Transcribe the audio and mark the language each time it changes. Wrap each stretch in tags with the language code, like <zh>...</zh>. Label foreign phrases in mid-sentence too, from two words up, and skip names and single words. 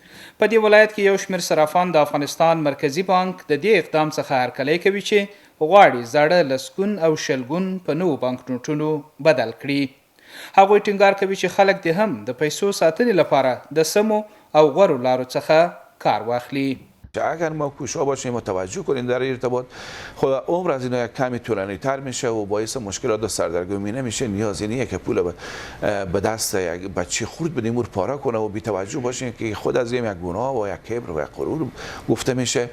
<ps>په دې ولایت کې یو شمېر صرافان د افغانستان مرکزي بانک د دې اقدام څخه هرکلی کوي چې غواړي زاړه لسګون او شلګون په نوو بانکنوټونو بدل کړي. هغوی ټینګار کوي چې خلک دې هم د پیسو ساتنې لپاره د سمو او غوره لارو څخه کار واخلي.</ps> <fa>اگر ما کوشا باشیم و توجه کنیم در ارتباط خود عمر از اینا یک کمی طولانی تر میشه و باعث مشکلات و سردرگمی نمیشه. نیازی نیه که پول به دست یک بچه خرد بدیم اور پاره کنه و بی توجه باشیم که خود از یک گناه و یک کبر و یک غرور گفته میشه.</fa>